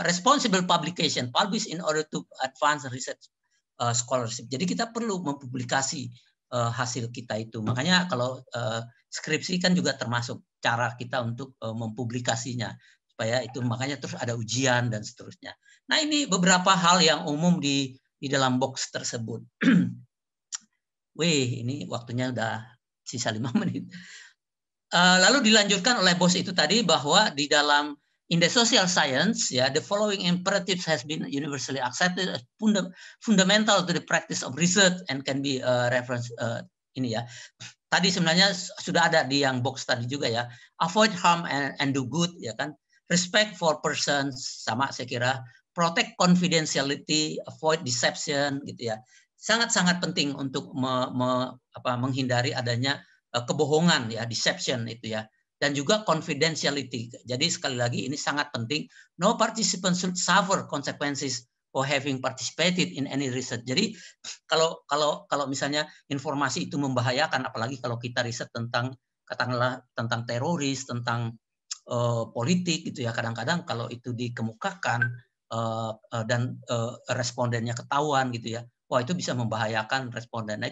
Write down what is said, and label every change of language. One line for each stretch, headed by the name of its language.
English: Responsible publication, publish in order to advance research scholarship.
Indonesian: Jadi kita perlu mempublikasi hasil kita itu. Makanya kalau skripsi kan juga termasuk cara kita untuk mempublikasinya supaya itu, makanya terus ada ujian dan seterusnya. Nah ini beberapa hal yang umum di dalam box tersebut. Wih, ini waktunya udah sisa 5 menit. Lalu dilanjutkan oleh bos itu tadi bahwa di dalam
English: in the social science ya, the following imperatives has been universally accepted as fundamental to the practice of research and can be reference ini ya.
Indonesian: Tadi sebenarnya sudah ada di yang box tadi juga ya.
English: Avoid harm and do good
Indonesian: ya kan.
English: Respect for persons,
Indonesian: sama saya kira.
English: Protect confidentiality, avoid deception gitu ya.
Indonesian: Sangat-sangat penting untuk menghindari adanya kebohongan ya, deception itu ya. Dan juga confidentiality. Jadi sekali lagi ini sangat penting.
English: No participant should suffer consequences for having participated in any research.
Indonesian: Jadi kalau misalnya informasi itu membahayakan, apalagi kalau kita riset tentang katakanlah tentang teroris, tentang politik gitu ya, kadang-kadang kalau itu dikemukakan dan respondennya ketahuan gitu ya, wah itu bisa membahayakan responden.